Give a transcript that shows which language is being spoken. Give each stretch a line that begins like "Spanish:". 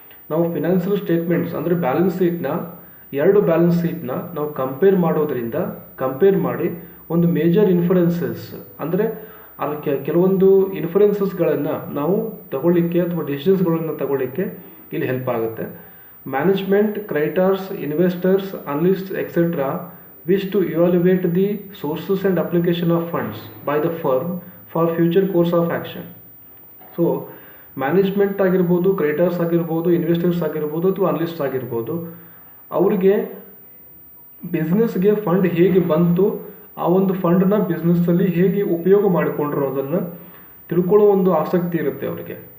Kannada: ನಾವು financial statements ಅಂದರೆ balance ಶೀಟ್ನ ಎರಡು ಬ್ಯಾಲೆನ್ಸ್ ಶೀಟ್ನ ನಾವು ಕಂಪೇರ್ ಮಾಡಿ ಒಂದು ಮೇಜರ್ ಇನ್ಫರೆನ್ಸಸ್ ಅಂದರೆ ಕೆಲವೊಂದು ಇನ್ಫರೆನ್ಸಸ್ಗಳನ್ನು ನಾವು ತಗೊಳ್ಳಿಕ್ಕೆ ಅಥವಾ ಡಿಸಿಷನ್ಸ್ಗಳನ್ನು ತಗೊಳ್ಳಿಕ್ಕೆ ಇಲ್ಲಿ ಹೆಲ್ಪ್ ಆಗುತ್ತೆ.
English: Management, creditors, investors, analysts etcetera wish to evaluate the sources and application of funds by the firm for future course of action.
Kannada: So management ಆಗಿರ್ಬೋದು, ಕ್ರೆಡಿಟರ್ಸ್ ಆಗಿರ್ಬೋದು, ಇನ್ವೆಸ್ಟರ್ಸ್ ಆಗಿರ್ಬೋದು ಅಥವಾ ಅನಲಿಸ್ಟ್ಸ್ ಆಗಿರ್ಬೋದು, ಅವರಿಗೆ ಬಿಸ್ನೆಸ್ಗೆ ಫಂಡ್ ಹೇಗೆ ಬಂತು, ಆ ಒಂದು ಫಂಡನ್ನ ಬಿಸ್ನೆಸ್ಸಲ್ಲಿ ಹೇಗೆ ಉಪಯೋಗ ಮಾಡಿಕೊಂಡ್ರು ಅದನ್ನು ತಿಳ್ಕೊಳ್ಳೋ ಒಂದು ಆಸಕ್ತಿ ಇರುತ್ತೆ ಅವರಿಗೆ.